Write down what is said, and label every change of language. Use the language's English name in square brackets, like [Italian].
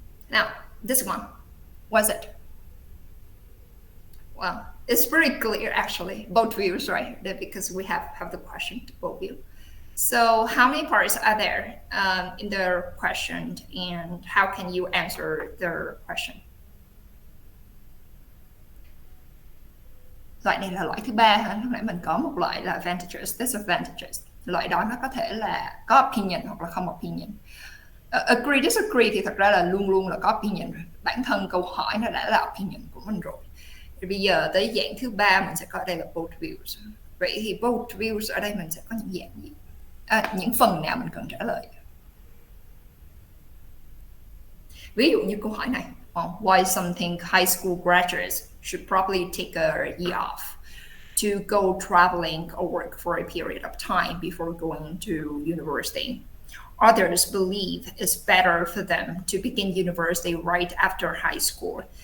[English] Now, this one, what's it? Well, it's pretty clear actually, both views, right? Because we have the question to both views. So how many parts are there in the question, and how can you answer the question? [Vietnamese] Loại này là loại thứ 3 hả? Lúc nãy mình có một loại là advantages, disadvantages. Loại đó nó có thể là có opinion hoặc là không opinion. Agree, disagree thì thật ra là luôn luôn là có opinion rồi. Bản thân câu hỏi nó đã là opinion của mình rồi. Thì bây giờ tới dạng thứ 3 mình sẽ có đây là both views. Vậy thì both views ở đây mình sẽ có những dạng gì? Những phần nào mình cần trả lời? Ví dụ như câu hỏi này, [English] why some think high school graduates should probably take a year off to go traveling or work for a period of time before going to university. Others believe it's better for them to begin university right after high school.